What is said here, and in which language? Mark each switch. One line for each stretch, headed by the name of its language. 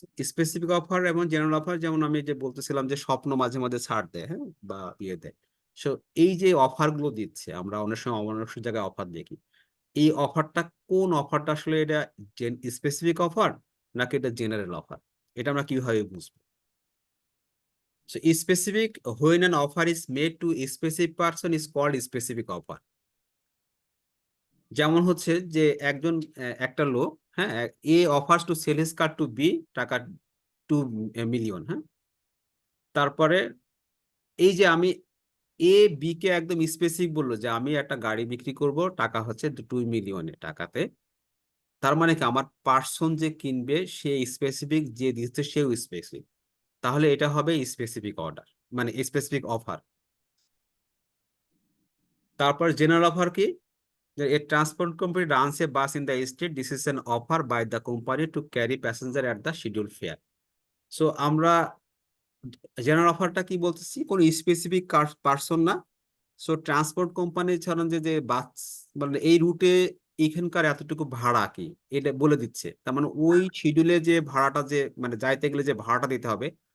Bangla: Specific offer এবং general offer, যেমন আমি যে বলতেছিলাম যে স্বপ্ন মাঝে মাঝে ছাড় দেয়, হ্যাঁ, বা ইয়ে দেয়। সো এই যে অফার গুলো দিচ্ছে, আমরা অনেক সময় অনেক জায়গায় অফার দেখি, এই অফারটা কোন অফারটা আসলে এটা স্পেসিফিক অফার নাকি এটা জেনারেল অফার, এটা আমরা কিভাবে বুঝবো?
English: So specific, when an offer is made to a specific person is called specific offer।
Bangla: যেমন হচ্ছে যে একটা লোক, হ্যাঁ, এ offers to sell his car two B টাকা 2 মিলিয়ন, হ্যাঁ, তারপরে এই যে আমি এ বি কে একদম স্পেসিফিক বললো যে আমি একটা গাড়ি বিক্রি করব টাকা হচ্ছে 2 মিলিয়নের টাকাতে, তার মানে কি আমার পার্সন যে কিনবে সে স্পেসিফিক, যে দিচ্ছে সেও স্পেসিফিক, তাহলে এটা হবে স্পেসিফিক অর্ডার, মানে স্পেসিফিক অফার।
English: তারপর general offer কি, a transport company runs a bus in the street, this is an offer by the company to carry passenger at the scheduled fare।
Bangla: So আমরা general অফারটা কি বলতেছি, কোন specific person না। So transport company ছাড়া যে বাস মানে এই রুটে এখানকার এতটুকু ভাড়া কি এটা বলে দিচ্ছে, তার মানে ওই শিডিউলে যে ভাড়াটা, যে মানে যাইতে গেলে যে ভাড়াটা দিতে হবে।